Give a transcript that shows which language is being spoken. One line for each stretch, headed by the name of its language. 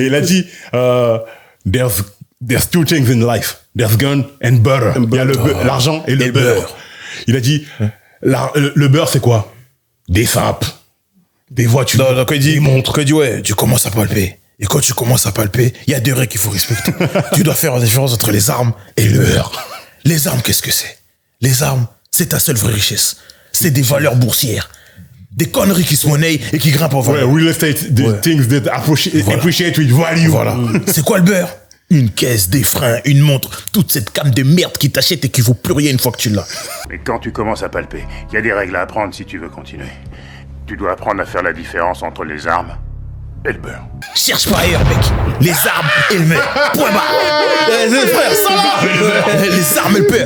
French: Et il a dit,
English: there's two things in life. There's gun and butter.
French: Il y a l'argent et le beurre. Il a dit, le beurre, c'est quoi? Des sapes, des voitures. Non, quand il dit, ouais, tu commences à palper. Et quand tu commences à palper, il y a deux règles qu'il faut respecter. Tu dois faire la différence entre les armes et le beurre. Les armes, qu'est-ce que c'est? Les armes, c'est ta seule vraie richesse. C'est des valeurs boursières. Des conneries qui se monnaient et qui grimpent en valeur.
English: Real estate, the things that appreciate with value.
French: Voilà. C'est quoi le beurre? Une caisse, des freins, une montre, toute cette cam de merde qui t'achète et qui vaut plus rien une fois que tu l'as. Mais quand tu commences à palper, il y a des règles à apprendre si tu veux continuer. Tu dois apprendre à faire la différence entre les armes et le beurre. Cherche pas ailleurs, mec. Les armes et le beurre. Point barre. Les frères, ça va. Les armes et le beurre.